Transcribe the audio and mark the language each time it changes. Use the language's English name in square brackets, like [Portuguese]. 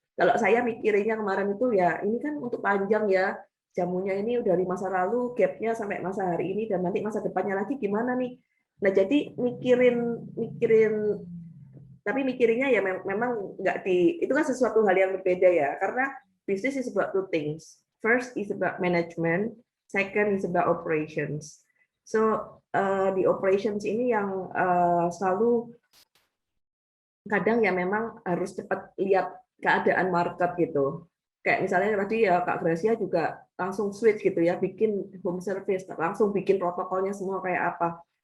[Indonesian] Kalau saya mikirinnya kemarin itu ya ini kan untuk panjang ya, jamunya ini udah dari masa lalu, gapnya sampai masa hari ini dan nanti masa depannya lagi gimana nih. Nah jadi mikirin tapi mikirinnya ya memang nggak itu kan sesuatu hal yang berbeda ya karena bisnis [English] is about two things. First is about management, second is about operations. [Indonesian] So di operations ini yang selalu kadang ya memang harus cepat lihat keadaan market gitu. Kayak misalnya tadi ya Kak Gracia juga langsung switch gitu ya, bikin home service, langsung bikin protokolnya semua kayak apa.